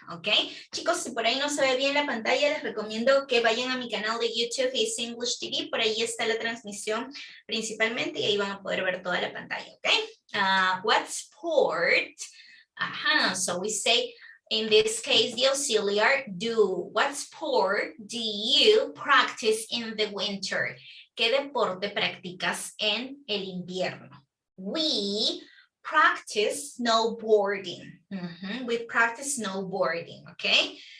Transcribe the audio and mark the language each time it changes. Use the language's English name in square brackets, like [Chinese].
[Spanish] Okay, chicos, si por ahí no se ve bien la pantalla, les recomiendo que vayan a mi canal de YouTube, es English TV, por ahí está la transmisión principalmente y ahí van a poder ver toda la pantalla, okay? [English] What sport? So we say, in this case, the auxiliary do. What sport do you practice in the winter? [Spanish] ¿Qué deporte practicas en el invierno? [English] We practice snowboarding. We practice snowboarding, okay?